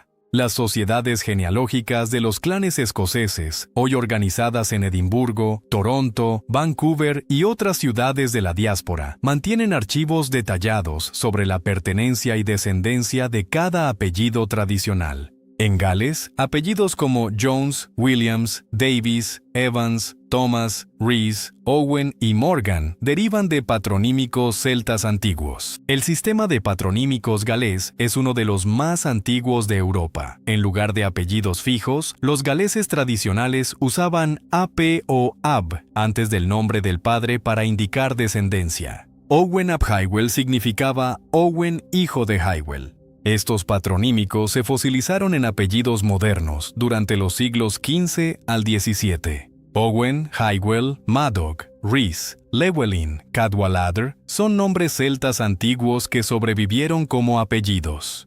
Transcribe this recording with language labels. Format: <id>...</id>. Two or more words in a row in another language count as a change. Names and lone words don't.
<es>Las sociedades genealógicas de los clanes escoceses, hoy organizadas en Edimburgo, Toronto, Vancouver y otras ciudades de la diáspora, mantienen archivos detallados sobre la pertenencia y descendencia de cada apellido tradicional. En Gales, apellidos como Jones, Williams, Davis, Evans, Thomas, Rees, Owen y Morgan derivan de patronímicos celtas antiguos. El sistema de patronímicos galés es uno de los más antiguos de Europa. En lugar de apellidos fijos, los galeses tradicionales usaban AP o AB antes del nombre del padre para indicar descendencia. Owen ap Hywel significaba Owen hijo de Hywel. Estos patronímicos se fosilizaron en apellidos modernos durante los siglos XV al XVII. Owen, Hywel, Madoc, Rees, Llewellyn, Cadwaladr son nombres celtas antiguos que sobrevivieron como apellidos.</es>